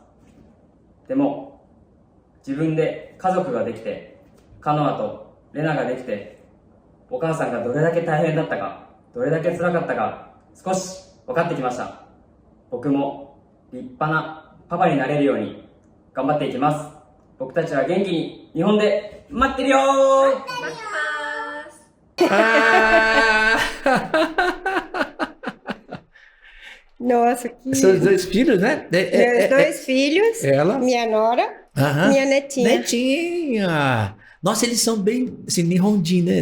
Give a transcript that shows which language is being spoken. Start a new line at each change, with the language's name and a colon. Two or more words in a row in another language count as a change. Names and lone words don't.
Japanese: でも、自分で家族ができて、カノアとレナができて、お母さんがどれだけ大変だったか、どれだけ辛かったか、少し分かってきました。僕も立派なパパになれるように頑張っていきます。僕たちは元気に日本で待ってるよー。
Portuguese: Nossa, que... Seus 2 filhos, né? Meus 2 filhos, ela? minha nora, Aham. minha netinha. Netinha! Nossa, eles são bem, assim, Nihonjin, né?